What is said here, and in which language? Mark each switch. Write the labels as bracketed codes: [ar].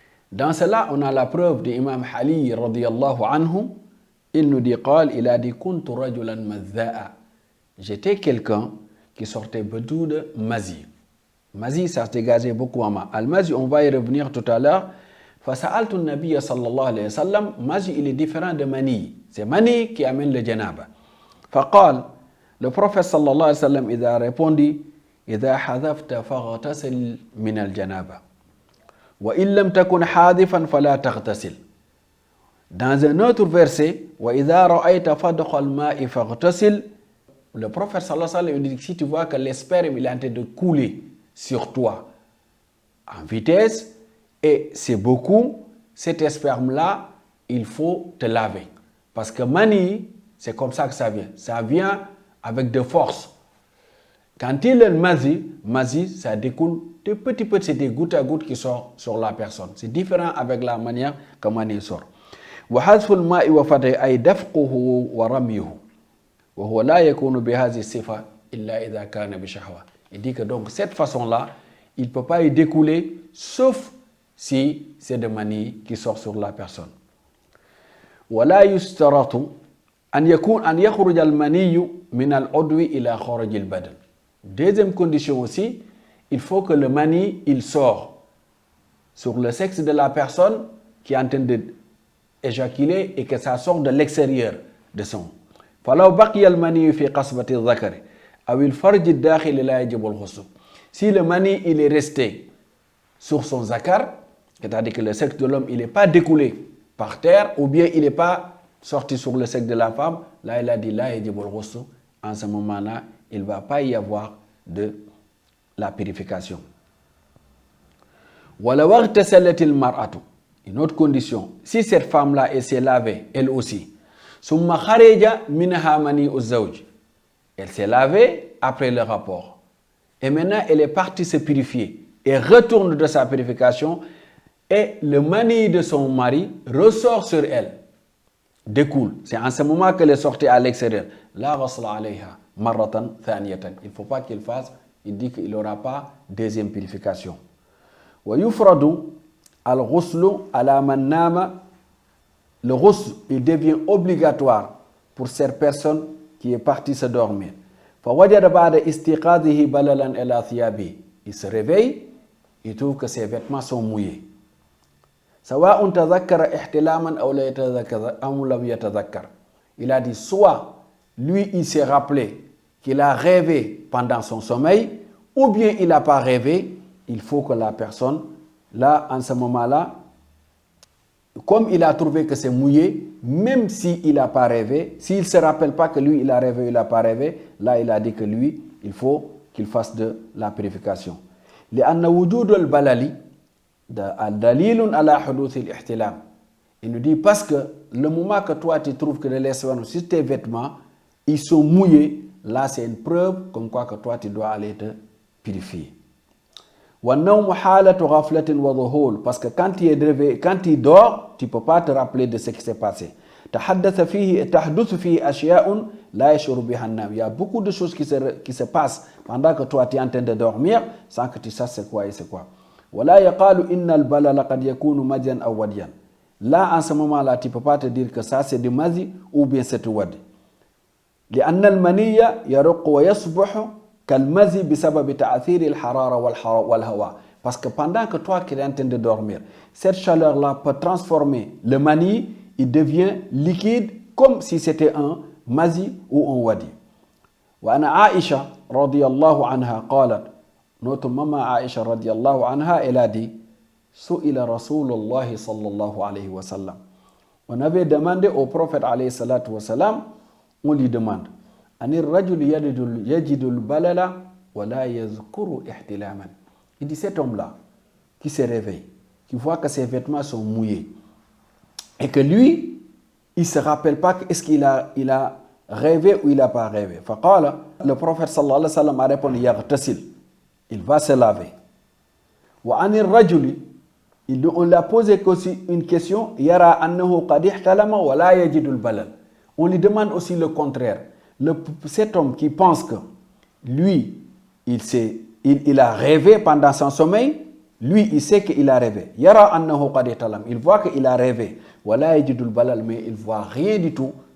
[fr] Dans cela, on a la preuve de Imam Ali radiyallahu anhu. Il nous dit, il a dit, [ar] kuntu rajulan madha'a. [fr] J'étais quelqu'un qui sortait beaucoup de mazi. Mazi, ça se dégageait beaucoup à ma. Al-mazi, on va y revenir tout à l'heure. [ar] فسألت النبي صلى الله عليه وسلم. [fr] Mazi, il est différent de mani. C'est mani qui amène le janaba. [ar] فقال, [fr] le prophète [ar] صلى الله عليه وسلم, [fr] il a répondu, [ar] إذا حذفت فاغتسل من الجنابة وإن لم تكن حاذفا فلا تغتسل. [fr] Dans un autre verset, [ar] وإذا رأيت فضخ الماء فاغتسل. [fr] Le prophète sallallahu alayhi wa sallam dit, si tu vois que l'esperme il est en train de couler sur toi en vitesse et c'est beaucoup, cet esperme-là, il faut te laver. Parce que mani, c'est comme ça que ça vient. Ça vient avec de force. Quand il est mazi, ça découle de petits, c'est des gouttes à gouttes qui sortent sur la personne. C'est différent avec la manière que mani sort. [ar] وحذف الماء وفتحه أي دفقه ورميه وهو لا يكون بهذه الصفة إلا إذا كان بشهوة. [fr] Il dit que donc cette façon-là, il ne peut pas y découler sauf si c'est de mani qui sort sur la personne. [ar] ولا يشترط أن يخرج المني من العضو إلى خارج البدن. [fr] Deuxième condition aussi, il faut que le mani il sort sur le sexe de la personne qui est en train de éjaculer et que ça sort de l'extérieur de son. [ar] فلو بقي المني في قصبة الذكر أو الفرج الداخل لا يجب الغسل. [fr] Si le mani il est resté sur son zakar, c'est-à-dire que le sexe de l'homme il n'est pas découlé par terre ou bien il n'est pas sorti sur le sexe de la femme, là il a dit [ar] la yajib al-ghusl. [fr] En ce moment-là, il ne va pas y avoir de la purification. [ar] ولو اغتسلت المرأة. [fr] Une autre condition, si cette femme-là elle s'est lavée, elle aussi, [ar] ثم خرج منها مني الزوج. [fr] Elle s'est lavée après le rapport. Et maintenant, elle est partie se purifier. Et retourne de sa purification. Et le mani de son mari ressort sur elle. Découle. C'est en ce moment qu'elle est sortie à l'extérieur. [ar] La ghasla alayha marratan thaniyatan. [fr] Il ne faut pas qu'il fasse. Il dit qu'il n'aura pas deuxième purification. [ar] Wa yufradu al-ghuslu ala man nama. [fr] Le ghusl, il devient obligatoire pour cette personne qui est partie se dormir. [ar] فوجد بعد استيقاظه بللا إلى ثيابه. [fr] Il se réveille, il trouve que ses vêtements sont mouillés. [ar] سواء تذكر احتلاما أو لم يتذكر. [fr] Il a dit soit lui il s'est rappelé qu'il a rêvé pendant son sommeil ou bien il n'a pas rêvé. Il faut que la personne là en ce moment-là, comme il a trouvé que c'est mouillé, même s'il n'a pas rêvé, s'il ne se rappelle pas que lui il a rêvé ou il n'a pas rêvé, là il a dit que lui, il faut qu'il fasse de la purification. [ar] لأن وجود البلل دليل على حدوث الاحتلام. [fr] Il nous dit parce que le moment que toi tu trouves que les sur tes vêtements, ils sont mouillés, là c'est une preuve comme quoi que toi tu dois aller te purifier. [ar] وَالنَّوْمُ حَالَةُ غَفْلَةٍ وَظُهُولٍ. [fr] Parce que quand tu es réveillé, quand tu dors, tu ne peux pas te rappeler de ce qui s'est passé. [ar] تحدث فيه أشياء لا يشعر بها النائم. [fr] Il y a beaucoup de choses qui se passent pendant que toi tu es en train de dormir sans que tu saches c'est quoi et c'est quoi. [ar] ولا يقال إن البلل قد يكون مديا أو وديا. [fr] Là en ce moment-là tu ne peux pas te dire que ça c'est du madi ou bien c'est du wadi. [ar] لأن المني يرق ويصبح كالمزي بسبب تأثير الحرارة والهواء. [fr] Parce que pendant que toi qui es en train de dormir, cette chaleur-là peut transformer le mani, il devient liquide comme si c'était un mazi ou un wadi. [ar] وأن عائشة رضي الله عنها قالت, [fr] notre maman Aïcha [ar] رضي الله عنها, [fr] elle a dit, [ar] سئل رسول الله صلى الله عليه وسلم. [fr] On avait demandé au prophète [ar] عليه الصلاة والسلام, [fr] on lui demande, [ar] أن الرجل يجد البلل ولا يذكر احتلاما. [fr] Il dit cet homme-là qui se réveille, qui voit que ses vêtements sont mouillés et que lui, il ne se rappelle pas est-ce qu'il a rêvé ou il n'a pas rêvé. [ar] فقال, [fr] le prophète [ar] صلى الله عليه وسلم [fr] a répondu [ar] يغتسل. [fr] Il va se laver. [ar] وعن الرجل, [fr] on lui a posé aussi une question, [ar] يرى أنه قد احتلم ولا يجد البلل. [fr] On lui demande aussi le contraire. Cet homme qui pense que lui, il a rêvé pendant son sommeil, lui, il sait qu'il a rêvé. [ar] Yara annahu qad ihtalam. [fr] Il voit qu'il a rêvé. [ar] Wala yajidul balal, [fr] mais il voit rien du tout.